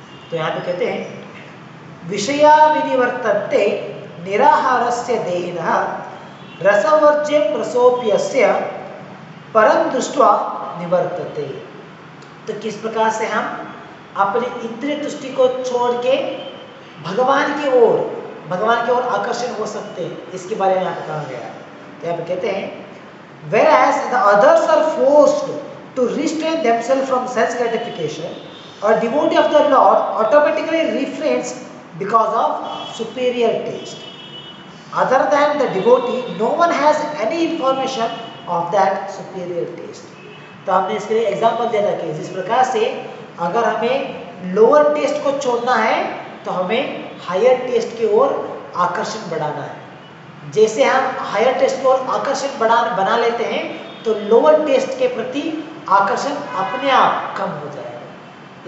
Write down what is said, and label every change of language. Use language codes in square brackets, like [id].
[hi] तो यहाँ पे कहते हैं [sa] विषया विनिवर्तन्ते निराहारस्य देहिनः रसवर्ज्यं रसोप्यस्य परं दृष्ट्वा निवर्तते। [hi] तो किस प्रकार से हम अपने इंद्रिय तुष्टि को छोड़ के भगवान की ओर आकर्षण हो सकते हैं, इसके बारे में यहाँ पे कहा गया है। तो यहाँ पे कहते हैं [en] whereas the others are forced to restrain themselves from sense gratification, a devotee of the Lord automatically refrains because of superior taste. Other than the devotee, no one has any information of that superior taste. [hi] तो हमने इसके लिए example दिया था कि जिस प्रकार से अगर हमें लोअर टेस्ट को छोड़ना है तो हमें हायर टेस्ट की ओर आकर्षण बढ़ाना है। जैसे हम हायर टेस्ट की ओर आकर्षण बना लेते हैं तो लोअर टेस्ट के प्रति आकर्षण अपने आप कम हो जाएगा।